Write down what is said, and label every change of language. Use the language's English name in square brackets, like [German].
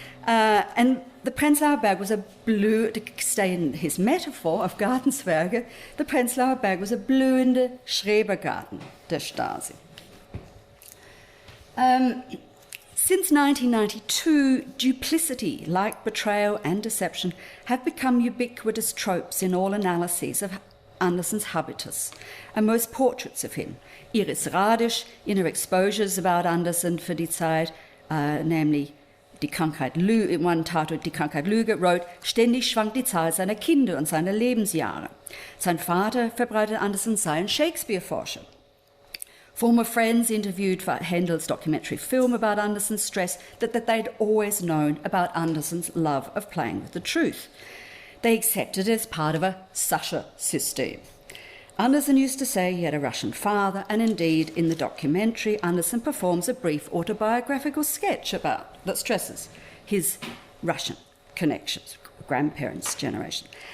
[English] And the Prenzlauer Berg was a blue, to stay in his metaphor of Gartenzwerge, the Prenzlauer Berg was a [German] blühende Schrebergarten der Stasi. [English] Since 1992, duplicity, like betrayal and deception, have become ubiquitous tropes in all analyses of Anderson's habitus, and most portraits of him. Iris Radisch, in her exposures about Anderson for die Zeit, namely Die Krankheit Lüge, in one titled Die Krankheit Lüge, wrote, [German] ständig schwankt die Zahl seiner Kinder und seiner Lebensjahre. Sein Vater verbreitet Anderson sei ein Shakespeare-Forscher. [English] Former friends interviewed for Handel's documentary film about Anderson stressed that they'd always known about Anderson's love of playing with the truth. They accepted it as part of a Sasha system. Anderson used to say he had a Russian father, and indeed, in the documentary, Anderson performs a brief autobiographical sketch that stresses his Russian connections, grandparents' generation.